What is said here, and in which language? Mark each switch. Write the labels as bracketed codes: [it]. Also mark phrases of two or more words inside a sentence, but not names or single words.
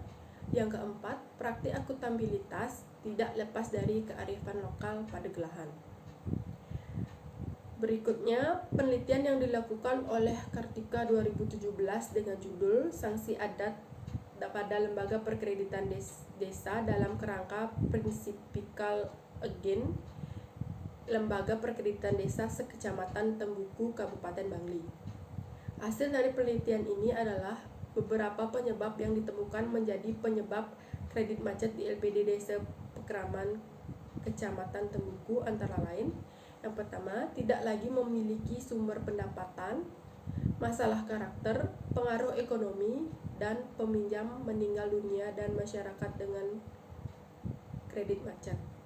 [id] Yang keempat, praktik akuntabilitas tidak lepas dari kearifan lokal Padegelahan. Berikutnya, penelitian yang dilakukan oleh Kartika 2017 dengan judul Sanksi Adat pada Lembaga Perkreditan Desa dalam Kerangka Principical Again Lembaga Perkreditan Desa Sekecamatan Tembuku, Kabupaten Bangli. Hasil dari penelitian ini adalah beberapa penyebab yang ditemukan menjadi penyebab kredit macet di LPD Desa Pekraman, Kecamatan Tembuku, antara lain. Yang pertama, tidak lagi memiliki sumber pendapatan, masalah karakter, pengaruh ekonomi, dan peminjam meninggal dunia dan masyarakat dengan kredit macet.